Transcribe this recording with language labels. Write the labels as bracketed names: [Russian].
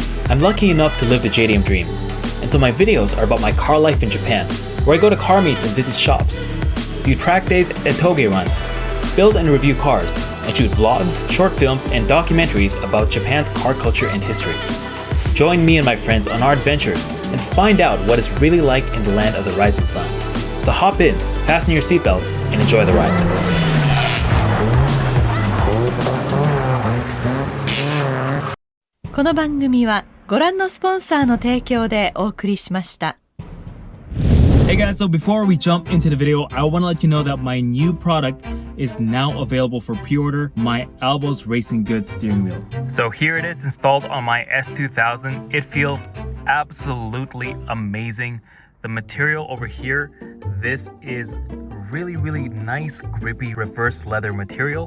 [English] I'm lucky enough to live the JDM dream, and so my videos are about my car life in Japan, where I go to car meets and visit shops, do track days and toge runs, build and review cars, and shoot vlogs, short films, and documentaries about Japan's car culture and history. Join me and my friends on our adventures and find out what it's really like in the land of the rising sun. So hop in, fasten your seatbelts, and enjoy the ride. [Japanese] この番組はご覧のスポンサーの提供でお送りしました。 [English] Hey guys, so before we jump into the video, I want to let you know that my new product is now available for pre-order, my Albo's Racing Goods steering wheel. So here it is installed on my S2000. It feels absolutely amazing. The material over here, this is really nice grippy reverse leather material.